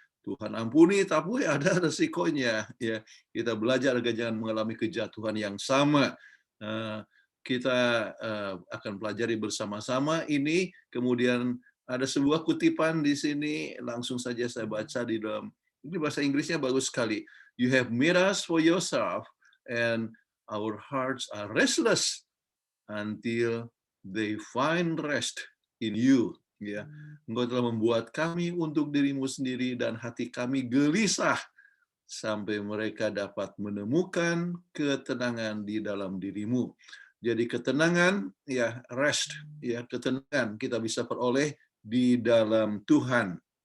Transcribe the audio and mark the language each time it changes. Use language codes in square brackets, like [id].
[id] Tuhan ampuni, tapi ada resikonya. Ya, kita belajar agar jangan mengalami kejatuhan yang sama. Kita akan pelajari bersama-sama ini. Kemudian ada sebuah kutipan di sini. Langsung saja saya baca di dalam. Ini bahasa Inggrisnya bagus sekali. [en] You have made us for yourself, and our hearts are restless until they find rest in you. [id] Ya, Engkau telah membuat kami untuk dirimu sendiri, dan hati kami gelisah sampai mereka dapat menemukan ketenangan di dalam dirimu. Jadi ketenangan, ya, rest, ya, ketenangan kita bisa peroleh di dalam Tuhan.